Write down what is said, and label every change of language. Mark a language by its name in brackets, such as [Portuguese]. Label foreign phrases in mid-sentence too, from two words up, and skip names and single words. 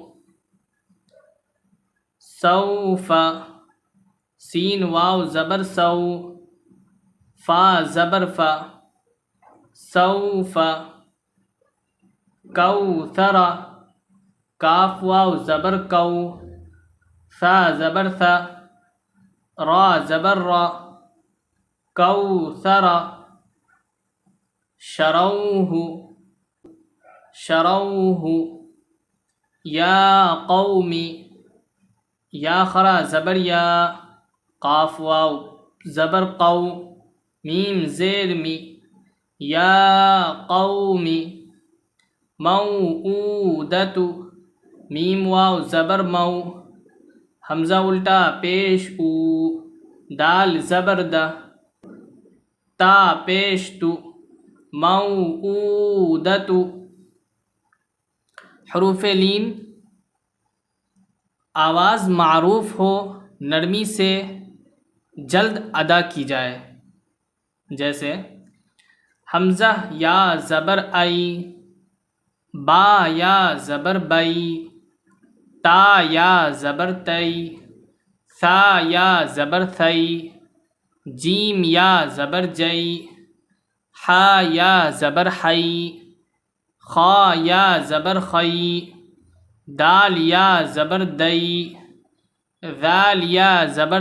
[Urdu] سوف، سین واو زبر سو، فا زبر فا، سوف، کوثر، کاف واو زبر کو، ثا زبر ثا، را زبر را، کوثر، شروہ، شروہ، [Arabic] یا قومی، [Urdu] یا خرا زبر یا، قاف واو زبر قو، میم زیر می، [Arabic] یا قومی، [Urdu] موعودۃ، میم واو زبر مو، حمزہ الٹا پیش او، دال زبر د، تا پیش تو، موعودۃ۔ حروف لین آواز معروف ہو، نرمی سے جلد ادا کی جائے، جیسے حمزہ یا زبر ای، با یا زبر بئی، تا یا زبر تئی، ثا یا زبر ثئی، جیم یا زبر جئی، حا یا زبر حئی، خا یا زبر خئی، دال یا زبر دئی، ذال یا زبر